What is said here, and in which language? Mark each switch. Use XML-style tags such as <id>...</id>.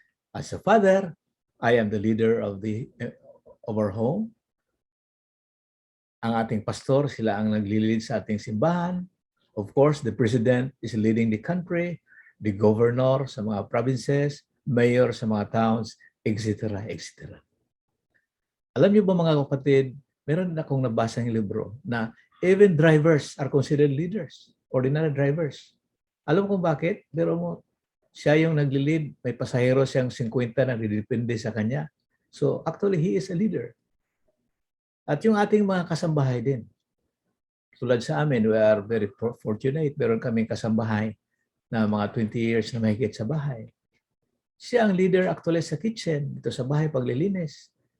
<en>As a father, I am the leader of our home.</en> <tl>Ang ating pastor, sila ang nagli-lead sa ating simbahan.</tl> <en>Of course, the president is leading the country, the governor sa mga provinces, mayor sa mga towns, etc., etc.</en> <tl>Alam niyo ba mga kapatid, meron akong nabasang libro na even drivers are considered leaders, ordinary drivers. Alam mo kung bakit? Pero siya yung nagli-lead, may pasahero siyang 50 na didepende sa kanya.</tl> <en>So actually, he is a leader.</en> <tl>At yung ating mga kasambahay din. Tulad sa amin,</tl> <en>we are very fortunate.</en> <tl>Meron kaming kasambahay na mga 20 years na mahigit sa bahay. Siya ang leader actually sa kitchen, dito sa bahay, paglilinis.</tl>